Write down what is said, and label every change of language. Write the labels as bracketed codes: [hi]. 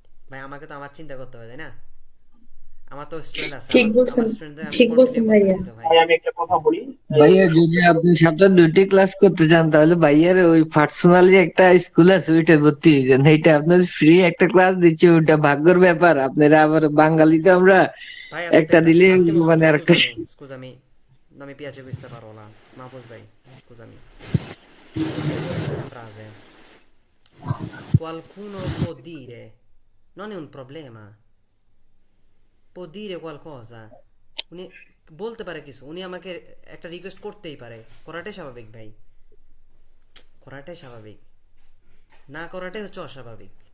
[bn] ভাই আমাকে তো আমার চিন্তা করতে হবে তাই না, আমার তো স্টুডেন্ট আছে, ঠিক বলছেন, ঠিক বলছেন ভাইয়া। আমি একটা কথা বলি, ভাইয়া যদি আপনি সপ্তাহে 2টি ক্লাস করতে চান তাহলে ভাইয়ার ওই পার্সোনালি একটা স্কুল আছে ওইটা ভর্তি হয়ে যান, এইটা আপনার ফ্রি একটা ক্লাস দিচ্ছে, ওইটা ভাগ্যের ব্যাপার। আপনারা আবার বাঙালিতে আমরা ভাই একটা দিলে মানে আরেকটা। [it] scusami, non mi piace questa parola, Mapus vai, scusami, non mi piace questa frase. Qualcuno può dire, non è un problema, può dire qualcosa, [bn] উনি বলতে পারে কিছু, উনি আমাকে একটা রিকোয়েস্ট করতেই পারে, করাটাই স্বাভাবিক ভাই, করাটাই স্বাভাবিক, না করাটাই হচ্ছে অস্বাভাবিক।